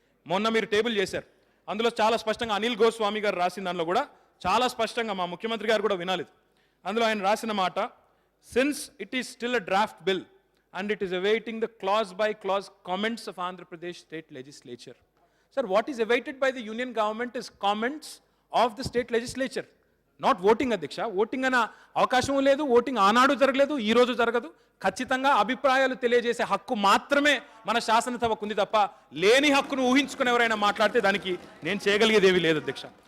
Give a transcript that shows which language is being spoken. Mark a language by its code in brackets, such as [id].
[te] మొన్న మీరు టేబుల్ చేశారు, అందులో చాలా స్పష్టంగా అనిల్ గోస్వామి గారు రాసిన దానిలో కూడా చాలా స్పష్టంగా మా ముఖ్యమంత్రి గారు కూడా వినాలి. అందులో ఆయన రాసిన మాట, [en] Since it is still a draft bill and it is awaiting the clause by clause comments of Andhra Pradesh state legislature. Sir, what is awaited by the union government is comments of the state legislature, not voting అధ్యక్ష. [te] Voting అనే అవకాశం లేదు, voting ఆనాడు జరగలేదు, ఈ రోజు జరగదు. ఖచ్చితంగా అభిప్రాయాలు తెలియజేసే హక్కు మాత్రమే మన శాసనసభకు ఉంది తప్ప లేని హక్కును ఊహించుకుని ఎవరైనా మాట్లాడితే దానికి నేను చేయగలిగేది ఏమీ లేదు అధ్యక్ష.